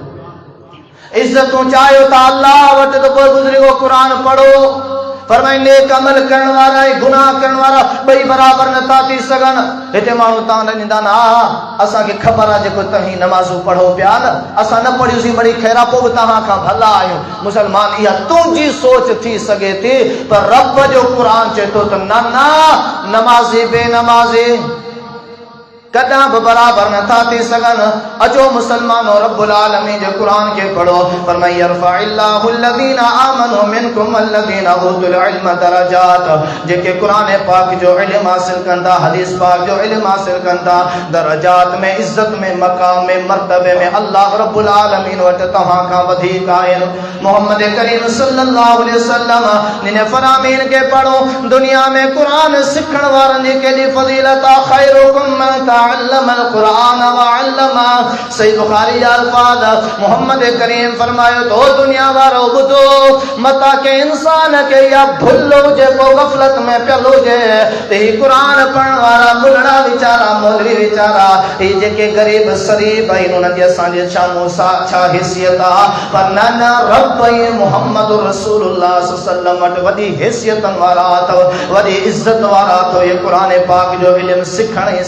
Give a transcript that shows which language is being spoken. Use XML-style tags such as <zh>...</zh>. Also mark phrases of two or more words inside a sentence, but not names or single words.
<sd>ॿुधाए इज़तूं चाहियो था अल्लाह वटि त पोइ गुज़रियो क़ुरान पढ़ो फरमाई नेक अमल करण वारा ऐं गुनाह करण वारा ॿई बराबर नथा थी सघनि हिते माण्हू तव्हां न ॾींदा न असांखे ख़बर आहे जेको तव्हीं नमाज़ूं पढ़ो पिया न असां न पढ़ियूंसीं बड़ी ख़ैरा पोइ बि तव्हां खां भला आहियूं मुसलमान इहा तुंहिंजी सोच थी सघे थी पर रब जो क़ुरान चए थो त न नमाज़ी बेनमाज़ी कदा बराबर नथा थी सघनि अचो मुसलमानो</sd> <ar>رب العالمين</ar> <sd>जे क़ुरान खे पढ़ो फरमाई</sd> <ar>يرفع الله الذين آمنوا منكم الذين أوتوا العلم درجات</ar> <sd>जेके क़ुरान पाक जो इल्म हासिल कंदा हदीस पाक जो इल्म हासिल कंदा दरजात में इज्जत में मकाम में मर्तबे में</sd> <ar>الله رب العالمين</ar> <sd>वटि तव्हां खां वधीक आहिनि मोहम्मद करीम</sd> <ar>صلى الله عليه وسلم</ar> <sd>ने फरमाइन के पढ़ो दुनिया में क़ुरान सिखण वारनि जी केॾी फज़ीलत आहे</sd> <ar>خيركم من تعلم القرآن و علمه</ar> <sd>सही बुखारी जा अल्फाज मोहम्मद करीम फरमायो तो दुनिया वारो ॿुधो मता के इंसान के या भुल हुजे को गफ़लत में पियल हुजे ते ही क़ुरान पढ़ण वारा मुलड़ा वीचारा मौलवी वीचारा ही जेके गरीब शरीफ आहिनि उन्हनि जी असांजे साम्हूं छा हैसियत आहे पर न रब ऐं मोहम्मद रसूलुल्लाह</sd> <ar>صلى الله عليه وسلم</ar> <sd>वटि वॾी हैसियतनि वारा अथव वॾी इज़त वारा अथव इहे क़ुरान पाक जो इल्मु सिखण ऐं</sd>